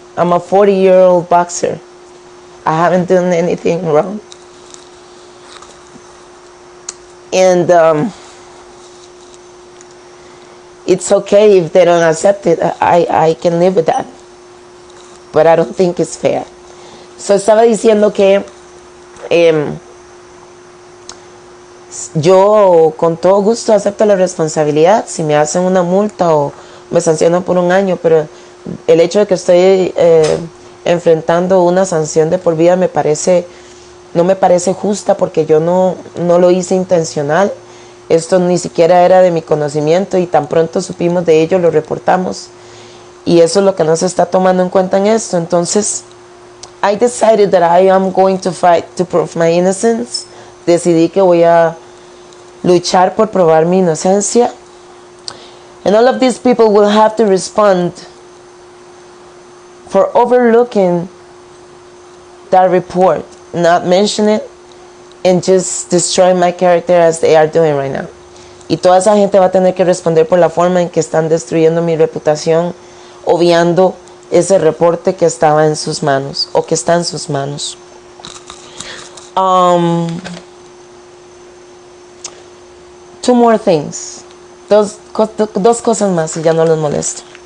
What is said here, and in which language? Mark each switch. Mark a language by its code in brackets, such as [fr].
[en] I'm a 40-year-old boxer. I haven't done anything wrong. And it's okay if they don't accept it. I can live with that. But I don't think it's fair. [es] So estaba diciendo que yo con todo gusto acepto la responsabilidad si me hacen una multa o me sancionan por 1 año, pero el hecho de que estoy enfrentando una sanción de por vida no me parece justa, porque yo no lo hice intencional. Esto ni siquiera era de mi conocimiento y tan pronto supimos de ello lo reportamos, y eso es lo que no se está tomando en cuenta en esto. [en] Entonces I decided that I am going to fight to prove my innocence. [es] Decidí que voy a luchar por probar mi inocencia, [en] and all of these people will have to respond for overlooking that report, not mention it, and just destroy my character as they are doing right now. [es] Y toda esa gente va a tener que responder por la forma en que están destruyendo mi reputación, obviando ese reporte que estaba en sus manos, o que está en sus manos. [en] Two more things. [es] Dos cosas más y ya no los molesto.